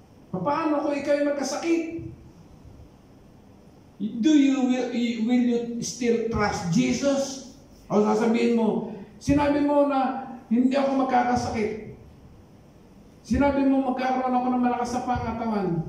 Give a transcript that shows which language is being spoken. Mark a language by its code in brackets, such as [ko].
[tl] Paano kung ikaw'y magkasakit? [en] Will you still trust Jesus? [tl] O sasabihin mo, sinabi mo na hindi ako magkakasakit. Sinabi mo magkakaroon ako ng malakas na pangatawan.